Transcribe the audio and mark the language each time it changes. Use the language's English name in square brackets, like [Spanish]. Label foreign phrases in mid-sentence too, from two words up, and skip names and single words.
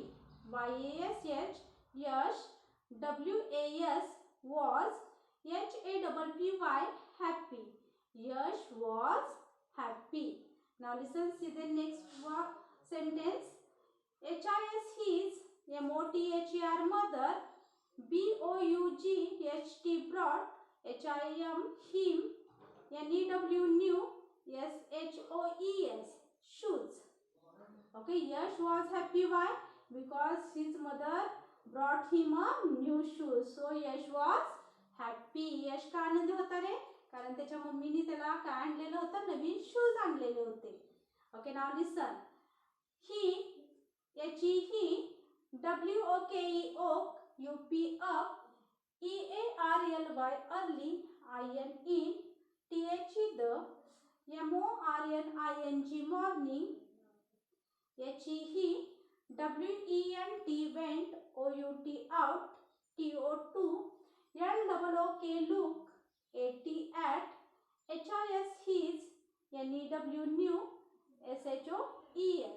[English] Y-A-S-H, Yash. W-A-S was. H-A-P-P-Y, happy. Yash was happy. Now listen, see the next sentence. H-I-S, his. M-O-T-H-E-R, mother. B-O-U-G-H-T, brought. H-I-M, him. N-E-W, new. S-H-O-E-S, shoes. Okay, Yash was happy. Why? Because his mother brought him a new shoes. So Yash was happy. Yash [Marathi] का आनंद होता रे? कारण त्याच्या मम्मीने त्याला काय आणलेलं होतं? नवीन शूज आणलेले होते. [English] Okay, now listen. He WOKE oak, UP up, EARLY early, IN in, THE the, MORNING morning, HE he, WENT went, OUT out, TO2, LOOK look, AT at, HIS his, NEW new, SHOES.